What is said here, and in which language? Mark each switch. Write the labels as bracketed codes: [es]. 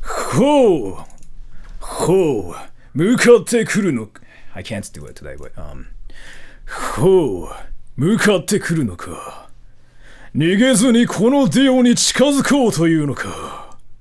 [ja] Ho, ho, 向かってくるの. [en] I can't do it today, but ho, [ja] 向かってくるのか。逃げずにこのディオに近づこうというのか。